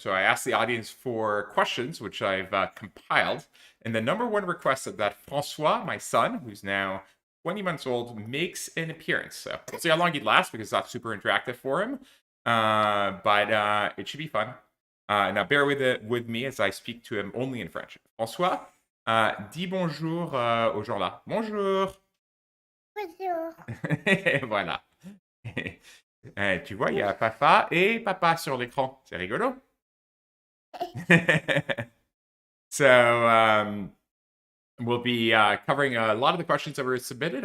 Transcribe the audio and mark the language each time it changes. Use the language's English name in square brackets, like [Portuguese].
[English] So I asked the audience for questions, which I've compiled. And the number one request is that Francois, my son, who's now 20 months old, makes an appearance. So we'll see how long he'd last because that's super interactive for him. But it should be fun. Now bear with me as I speak to him only in French. [French] François, dis bonjour aux gens là. Bonjour. Bonjour. Voilà. Tu vois, il y a papa et papa sur l'écran. C'est rigolo. [English] So we'll be covering a lot of the questions that were submitted.